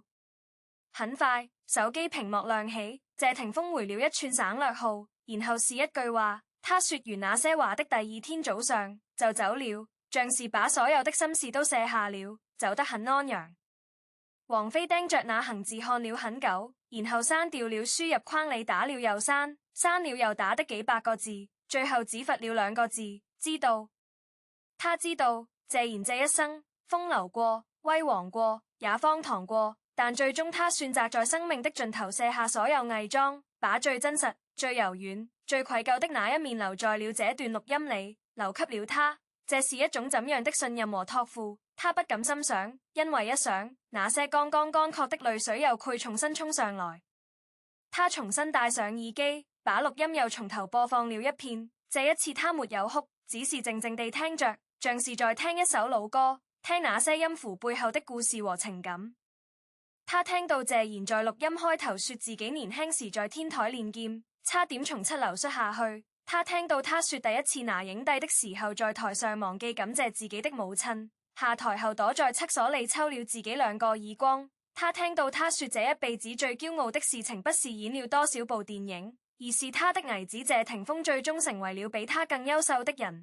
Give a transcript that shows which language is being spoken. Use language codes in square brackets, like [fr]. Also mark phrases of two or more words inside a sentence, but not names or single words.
[zh] 很快，手機屏幕亮起，謝霆鋒回了一串省略號，然後是一句話。他說完那些話的第二天早上就走了，像是把所有的心事都卸下了，走得很安詳。王菲盯着那行字看了很久，然後刪掉了輸入框裡打了又刪，刪了又打的幾百個字，最後只罰了2個字：知道。他知道謝賢這一生風流過、輝煌過，也荒唐過，但最終他選擇在生命的盡頭卸下所有偽裝，把最真實、最柔軟、最愧疚的那一面留在了這段錄音裡，留給了他。這是一種怎樣的信任和託付？他不敢心想，因為一想，那些剛剛乾涸的淚水又會重新衝上來。他重新戴上耳機，把錄音又從頭播放了一遍。這一次他沒有哭，只是靜靜地聽着，像是在聽一首老歌，聽那些音符背後的故事和情感。他聽到謝賢在錄音開頭說自己年輕時在天台練劍，差點從7樓摔下去。他聽到他說第一次拿影帝的時候在台上忘記感謝自己的母親，下台後躲在廁所裡抽了自己2個耳光。他聽到他說這一輩子最驕傲的事情不是演了多少部電影，而是他的兒子謝霆鋒最終成為了比他更優秀的人。